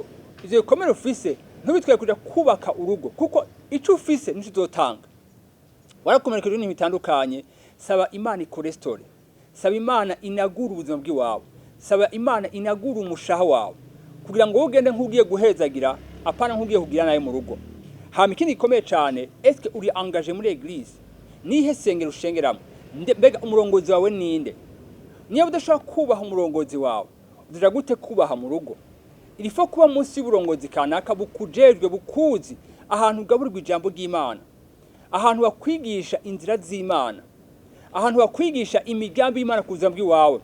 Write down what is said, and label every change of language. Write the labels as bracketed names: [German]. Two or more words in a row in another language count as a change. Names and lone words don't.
[Rundi] Ivyo bikomere ufise ntubitware kuja kubaka urugo, kuko ico ufise nico uzotanga. Warakomerekeje n'ibintu bitandukanye, saba Imana ikorestore, saba Imana inagura ubuzima bw'iwawe, saba Imana inagura umushaha wawe kugira ngo ugende nk'ugiye guhezagira apana nk'ugiye kugira naye mu rugo. Hama ikindi gikomeye cyane, [French] est-ce que [Rundi] uri engagé muri église? Nihe sengero ushengeramo? Mbega umurongozi wawe ninde? Niyo udashaka kubaha umurongozi wawe, uzaja gute kubaha mu rugo? Ilifo kuba munsi y'uburongozi kanaka bukujejwe bukuzi ahantu ugaburirwa ijambo ry'Imana, ahantu bakwigisha inzira z'Imana, ahantu bakwigisha imigambi y'Imana ku buzima bw'iwawe.